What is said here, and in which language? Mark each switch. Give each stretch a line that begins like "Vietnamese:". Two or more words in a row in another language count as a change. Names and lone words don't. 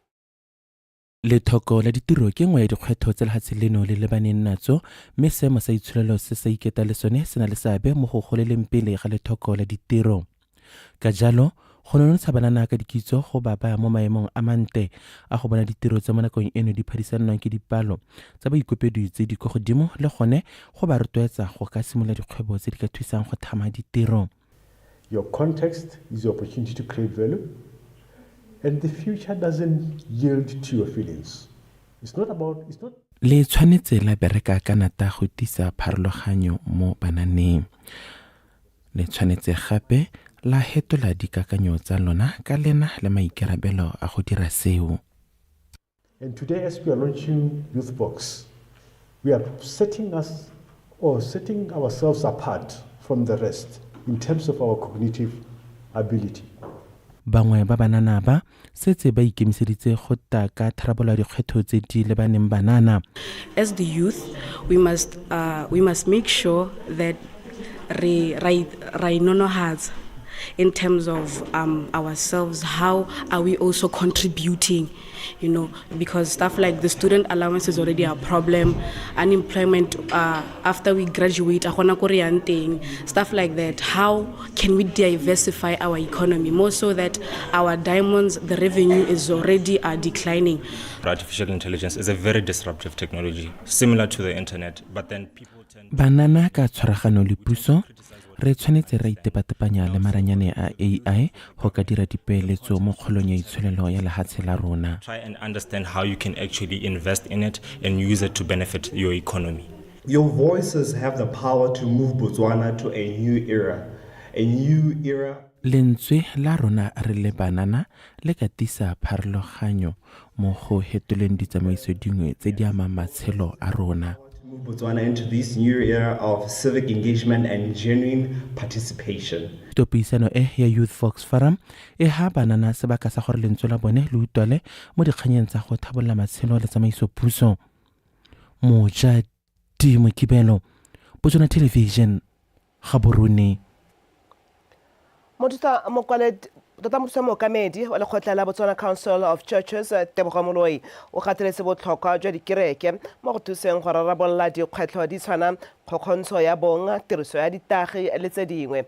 Tswana: Lethoko la ditiro ke nngwe ya dikgwetlho tse lefatshe leno le lebaneng natso, mme seemo sa itsholelo se sa iketa le sone se na le seabe mo go goleleng pele ga lethoko la ditiro. Ka jalo go nonotsha banana ka dikitso go ba mo maemong a mante a go bona ditiro tsa mo nakong eno di phadisanang ke dipalo tsa baikopedi tse di kwa godimo le gone go ba rotloetsa go ka simolola dikgwebo tse di ka thusang go thama ditiro.
English: Your context is the opportunity to create value. And the future doesn't yield to your feelings. It's not.
Tswana: Le tshwanetse la bereka ka nata go tisa pharologanyo mo bananeng. Le tshwanetse gape la hetola dikakanyo tsa lona ka lena le maikarabelo a go dira seo.
English: And today, as we are launching Youth Vox, we are setting ourselves apart from the rest in terms of our cognitive ability.
Tswana: Bangwe ba banana ba setse ba ikemiseditse go ta ka tharabola dikgwetlho tse di lebaneng banana.
English: As the youth, we must make sure that
Tswana: re nonohatsa
English: in terms of ourselves. How are we also contributing? Because stuff like the student allowance is already a problem. Unemployment after we graduate, stuff like that. How can we diversify our economy more so that our diamonds, the revenue is already declining? Artificial intelligence is a very disruptive technology, similar to the internet, but then people tend to...
Tswana: Banana ka tshwaragano le puso re tshwanetse ra itepatepanya le maranyane a AI go ka dira dipeeletso mo kgolong ya itsholelo ya lehatshe la rona.
English: Try and understand how you can actually invest in it and use it to benefit your economy. Your voices have the power to move Botswana to a new era.
Tswana: Lentswe la rona re le banana le ka tisa pharologanyo mo go hetoleng ditsamaiso dingwe tse di amang matshelo a rona.
English: Move Botswana into this new era of civic engagement and genuine participation.
Tswana: Topisano ya Youth Vox Forum e ha banana sebaka sa gore lentswe la bone le utole mo dikganyeng tsa go thabolla matshelo le tsamaiso puso. Mojadi Mokibelo, Botswana Television, Gaborone. Motota mookamedi wa lekgotla la Botswana Council of Churches Tebogo Moloi o gateletse botlhokwa jwa dikereke mo go thuseng go rarabolola dikgwetlho di tshwana kgokgontsho ya bong, tiriso ya ditagi le tse dingwe.